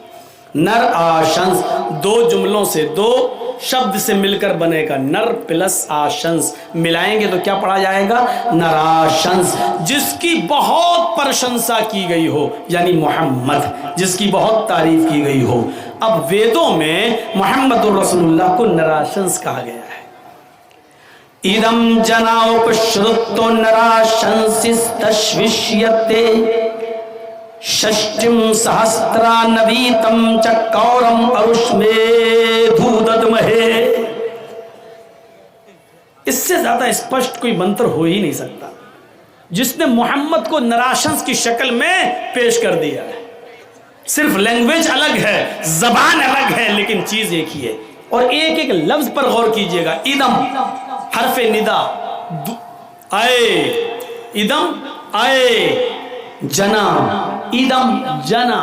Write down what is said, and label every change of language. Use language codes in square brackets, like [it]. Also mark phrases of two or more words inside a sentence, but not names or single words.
[hi] नर आशंस दो जुमलों से, दो शब्द से मिल कर बनेगा, नर प्लस आशंस, मिलाएंगे तो क्या पढ़ा जाएगा? नराशंस, जिस की बहुत प्रशंसा की गई हो, यानी मुहम्मद, जिस की बहुत तारीफ़ की गई हो. अब वेदों में मुहम्मद रसूल अल्लाह को नराशंस कहा गया है. [sa] इदं जना उपश्रुत नराशंसः स्तविष्यते षष्टिं सहस्रा नवतिं चकौरम आ रुशमेषु दद्महे. [hi] इस से ज़्यादा स्पष्ट कोई मंत्र हो ही नहीं सकता जिस ने मुहम्मद को नराशंस की शक्ल में पेश कर दिया है. सिर्फ़ लैंग्वेज अलग है, ज़बान अलग है, लेकिन चीज़ एक ही है. और एक एक लफ़्ज़ पर ग़ौर कीजिएगा। इदं हर्फ़ निदा, आए, इदं आए, जना, इदं जना.